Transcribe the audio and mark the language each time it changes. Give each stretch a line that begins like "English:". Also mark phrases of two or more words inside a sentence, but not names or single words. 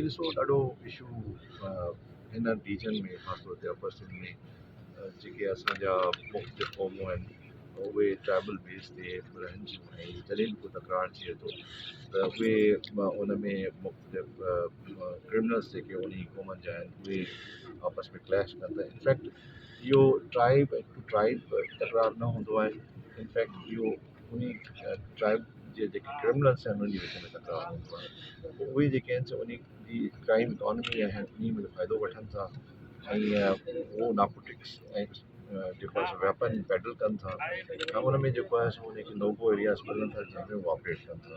Sindhi: ॾिसो, ॾाढो इशू हिन रीजन में, ख़ासतौर ते अपर सिंध में जेके असांजा मुख़्तलिफ़ क़ौमूं आहिनि उहे
English: tribal base
Sindhi: ते रहनि थियूं, ऐं जॾहिं को तकरार थिए थो त उहे उन में मुख़्तलिफ़ क्रिमिनल्स जेके उन क़ौमनि जा आहिनि उहे आपस में क्लैश कनि था। इनफैक्ट इहो
English: tribe to tribe
Sindhi: तकरार न हूंदो आहे, इनफैक्ट इहो उन ट्राइब जे जेके क्रिमिनल्स आहिनि उन जे विच में तकरार हूंदो आहे। उहे जेके आहिनि उन जी
English: crime economy
Sindhi: आहे उन में फ़ाइदो वठनि था, ऐं उहो नार्कोटिक्स ऐं जेको आहे
English: weapon peddle
Sindhi: कनि था, ऐं उन में जेको आहे सो उनखे
English: no-go areas
Sindhi: मिलनि था जंहिंमें उहो ऑपरेट कनि था।